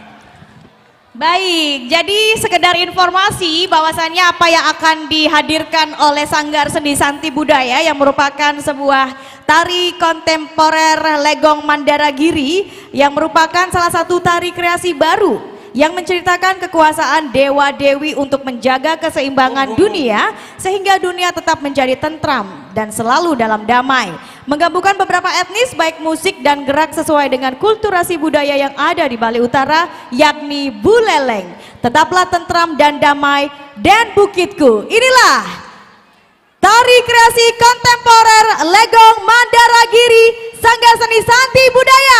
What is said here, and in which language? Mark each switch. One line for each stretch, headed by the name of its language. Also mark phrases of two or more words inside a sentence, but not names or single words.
Indonesian: Baik, jadi sekedar informasi bahwasannya apa yang akan dihadirkan oleh Sanggar Seni Santi Budaya yang merupakan sebuah tari kontemporer legong Mandaragiri yang merupakan salah satu tari kreasi baru yang menceritakan kekuasaan dewa-dewi untuk menjaga keseimbangan dunia sehingga dunia tetap menjadi tentram dan selalu dalam damai. menggabungkan beberapa etnis baik musik dan gerak sesuai dengan kulturasi budaya yang ada di Bali Utara, yakni Buleleng. Tetaplah tentram dan damai dan bukitku. Inilah tari kreasi kontemporer Legong Mandaragiri Sangga Seni Santi Budaya.